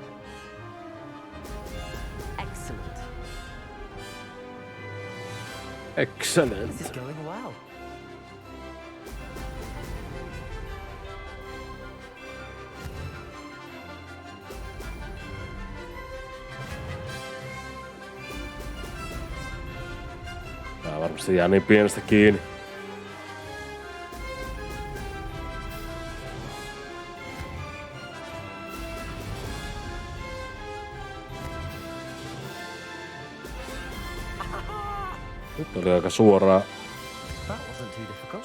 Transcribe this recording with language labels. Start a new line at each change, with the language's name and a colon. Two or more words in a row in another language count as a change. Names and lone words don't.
English: Excellent. Excellent. This is going well.
Finnish: Tää varmasti jää niin pienestä kiinni. Nyt oli aika
English: That wasn't too difficult.